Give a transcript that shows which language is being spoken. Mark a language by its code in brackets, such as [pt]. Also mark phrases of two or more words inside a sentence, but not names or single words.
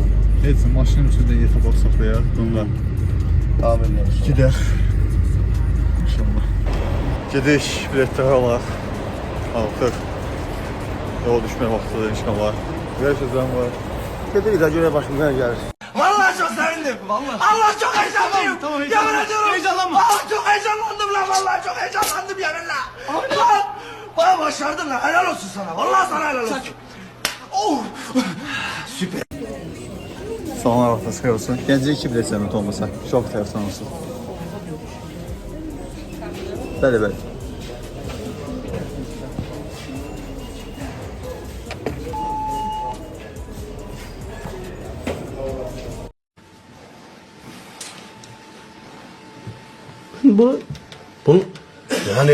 [az] Heç maşının içində yetə bax saxlayaq. Bundan. Davam edirəm. Gedək. İnşallah. Gedək, biletləri alaq. Artıq yol düşmək vaxtıdır inşallah. Görüşəcəm var. Gedirik də görək başımıza nə gəlir. [tr] Vallahi çok sevindim. Vallahi. Allah çok heyecanlıyım. Tamam, Yemin ediyorum. Heyecanlanma. Allah çok heyecanlandım lan. Vallahi çok heyecanlandım yeminle. Lan. Bana başardın lan. Helal olsun sana. Vallahi sana helal olsun. Oh. Süper. [az] Salamlar vaxtınız xeyir olsun. Gəncəyə 2 bilet zəhmət olmasa. Çox tərəfdən olsun. Bəli, bəli. [tr] Bunu yani